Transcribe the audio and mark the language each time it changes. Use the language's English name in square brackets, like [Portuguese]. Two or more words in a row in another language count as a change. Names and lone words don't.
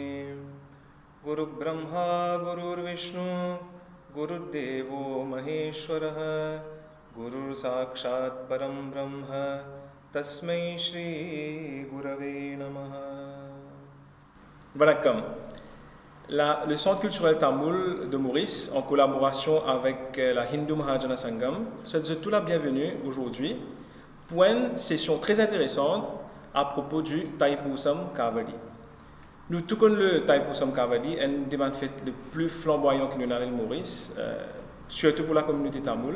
[Sanskrit] गुरु ब्रह्मा गुरुर् विष्णु गुरुदेवो महेश्वरः गुरुर् साक्षात् परम् ब्रह्म तस्मै श्री गुरवे नमः. [Tamil] வணக்கம். [French] Le Centre culturel Tamoul de Maurice, en collaboration avec la Hindu Mahajana Sangam, souhaite tout la bienvenue aujourd'hui pour une session très intéressante à propos du Thaipusam Kavadi. Nous tout connaissons le Thaipusam Kavadi, un des fêtes les plus flamboyants que nous avons à Maurice, surtout pour la communauté tamoule.